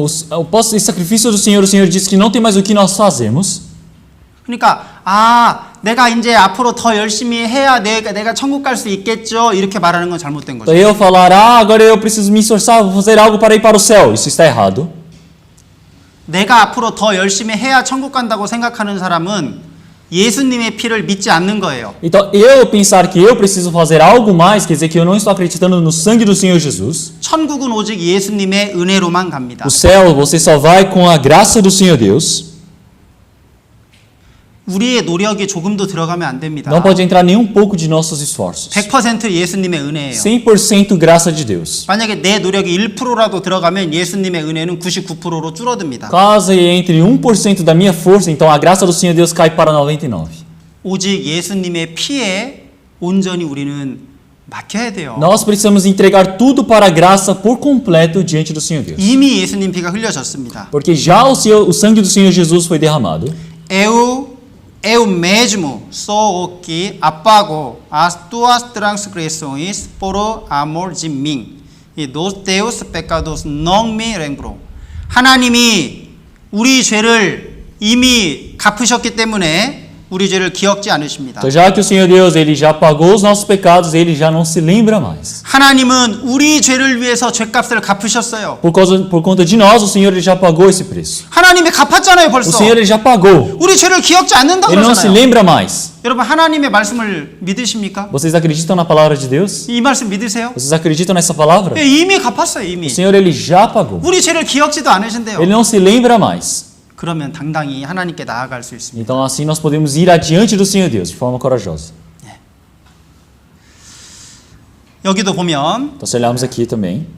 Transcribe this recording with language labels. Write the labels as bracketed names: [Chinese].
[Portuguese] Após esse sacrifício do Senhor, o Senhor disse que não tem mais o que nós fazemos. [Korean] 그러니까 내가 이제 앞으로 더 열심히 해야 내가 천국 갈 수 있겠죠. 이렇게 말하는 건 잘못된 거죠. [Portuguese] Então eu falar, agora eu preciso me esforçar, vou fazer algo para ir para o céu. Isso está errado. [Korean] 내가 앞으로 더 열심히 해야 천국 간다고 생각하는 사람은 예수님의 피를 믿지 않는 거예요. [Portuguese] Então eu pensar que eu preciso fazer algo mais, quer dizer que eu não estou acreditando no sangue do Senhor Jesus. [Korean] 천국은 오직 예수님의 은혜로만 갑니다. [Portuguese] O céu você só vai com a graça do Senhor Deus. [Korean] 우리의 노력이 조금도 들어가면 안 됩니다. [Portuguese] Não pode entrar nem um pouco de nossos esforços. [Korean] 100% 예수님의 은혜예요. [Portuguese] 100% graça de Deus. [Korean] 만약에 내 노력이 1%라도 들어가면 예수님의 은혜는 99%로 줄어듭니다. [Portuguese] Caso entre 1% da minha força, então a graça do Senhor Deus cai para 99. [Korean] 오직 예수님의 피에 온전히 우리는 맡겨야 돼요. [Portuguese] Nós precisamos entregar tudo para a graça por completo diante do Senhor Deus. [Korean] 이미 예수님 피가 흘려졌습니다. [Portuguese] Porque já o sangue do Senhor Jesus foi derramado. Eu mesmo sou o que apago as tuas transgressões por amor de mim. E dos teus pecados não me lembro. [Korean] 하나님이 우리 죄를 이미 갚으셨기 때문에 우리 죄를 기억지 않으십니다. [Portuguese] Então, já que o Senhor Deus ele já pagou os nossos pecados, ele já não se lembra mais. [Korean] 하나님은 우리 죄를 위해서 죄값을 갚으셨어요. [Portuguese] Por conta de nós, o Senhor ele já pagou esse preço. [Korean] 하나님이 갚았잖아요, [Portuguese] O [Korean] 벌써. [Portuguese] Senhor ele já pagou. [Korean] 우리 죄를 기억지 않는다고 [Portuguese] Ele não se [Korean] 그러잖아요. [Portuguese] lembra mais. [Korean] 여러분 하나님의 말씀을 믿으십니까? [Portuguese] Vocês acreditam na palavra de Deus? [Korean] 이 말씀 믿으세요? [Portuguese] Vocês acreditam nessa palavra? [Korean] 예, 이미 갚았어요, 이미. [Portuguese] O Senhor ele já pagou. [Korean] 우리 죄를 기억지도 않으신대요. [Portuguese] Ele não se lembra mais. [Korean] 그러면 당당히 하나님께 나아갈 수 있습니다. [Portuguese] Então assim nós podemos ir adiante do Senhor Deus de forma corajosa. [Korean] 여기도 보면 [Portuguese] Então se olharmos aqui também,